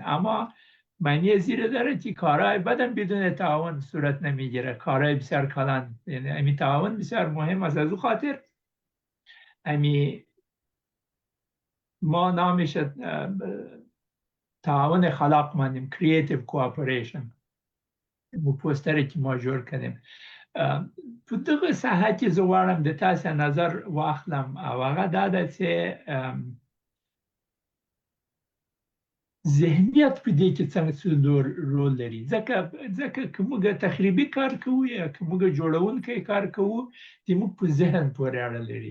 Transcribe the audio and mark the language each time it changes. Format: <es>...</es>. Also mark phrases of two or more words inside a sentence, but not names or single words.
<fa>اما معنی زیر داره که کارهای بدن بدون تعاون صورت نمیگیره، کارهای بسیار کلان. یعنی امی تعاون بسیار مهم است. از او خاطر امی ما نامش تعاون خلاق مانیم،</fa> <en>creative cooperation.</en> <fa>مو پوستری که ما جور کنیم.</fa> <ps>تو دغه ساحه کې زه غواړم د تاسو نظر واخلم او هغه دا ده چې ذهنیت په دې کې څنګه رول لري. ځکه که موږ تخریبي کار کوو یا که موږ جوړونکی کار کوو، د موږ په ذهن پورې اړه لري.</ps>